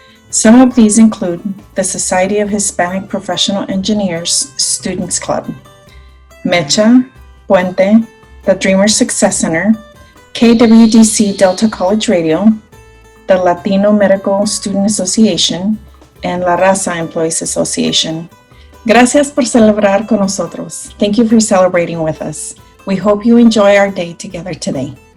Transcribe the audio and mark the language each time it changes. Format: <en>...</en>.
<en>Some of these include the Society of Hispanic Professional Engineers Students Club, Mecha, Puente, the Dreamers Success Center, KWDC Delta College Radio, the Latino Medical Student Association, and La Raza Employees Association.</en> <es>Gracias por celebrar con nosotros.</es> <en>Thank you for celebrating with us. We hope you enjoy our day together today.</en>